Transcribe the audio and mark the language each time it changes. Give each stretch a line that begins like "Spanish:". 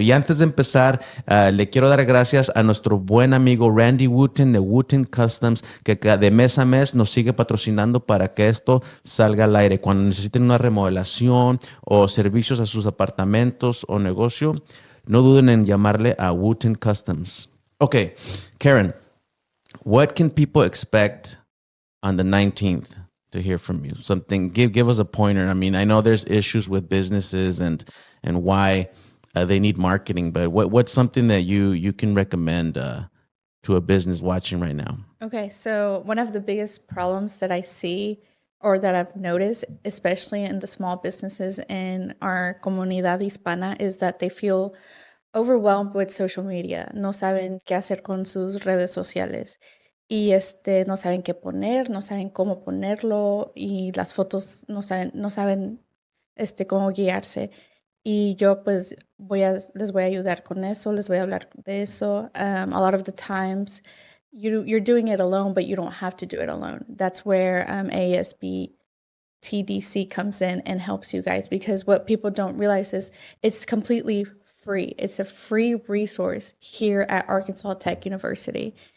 Spanish: Y antes de empezar, le quiero dar gracias a nuestro buen amigo Randy Wooten de Wooten Customs, que de mes a mes nos sigue patrocinando para que esto salga al aire. Cuando necesiten una remodelación o servicios a sus apartamentos o negocio, no duden en llamarle a Wooten Customs.
English: Okay, Karen, what can people expect on the 19th? To hear from you, something. Give us a pointer. I mean, I know there's issues with businesses and why they need marketing, but what's something that you can recommend to a business watching right now? Okay, so one of the biggest problems that I see or that I've noticed, especially in the small businesses in our
Spanish: comunidad hispana,
English: is that they feel overwhelmed with social media.
Spanish: No saben qué hacer con sus redes sociales. Y no saben qué poner, no saben cómo ponerlo y las fotos no saben cómo guiarse. Y yo pues les voy a ayudar con eso, les voy a hablar de eso.
English: A lot of the times you're doing it alone, but you don't have to do it alone. That's where ASBTDC comes in and helps you guys, because what people don't realize is it's completely free. It's a free resource here at Arkansas Tech University.